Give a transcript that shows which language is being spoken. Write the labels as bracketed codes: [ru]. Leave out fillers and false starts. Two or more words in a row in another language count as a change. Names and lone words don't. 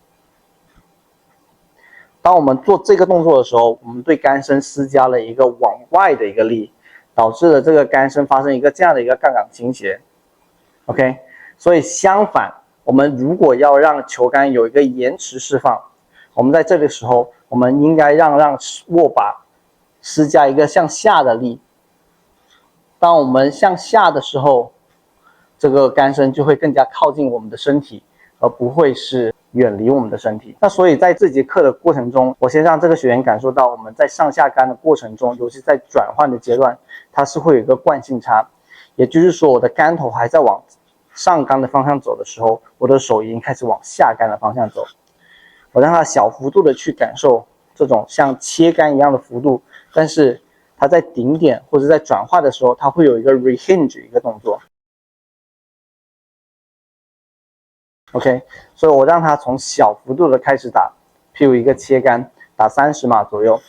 [zh] 当我们做这个动作的时候，我们对桿身施加了一个往外的一个力，导致了这个桿身发生一个这样的一个槓桿倾斜。OK， 所以相反，我们如果要让球桿有一个延迟释放，我们在这个时候，我们应该让握把施加一个向下的力。当我们向下的时候，这个桿身就会更加靠近我们的身体，而不会是远离我们的身体。那所以在这节課的過程中，我先讓這個學員感受到我們在上下桿的過程中，尤其在轉換的階段，它是會有一個慣性差。也就是說，我的桿頭還在往上桿的方向走的時候，我的手已經開始往下桿的方向走。我讓它小幅度的去感受這種像切桿一樣的幅度，但是它在頂點或者在轉換的時候，它會有一個 rehinge 一個動作。OK， 所以我讓他從小幅度的開始打，譬如一個切桿，打30碼左右。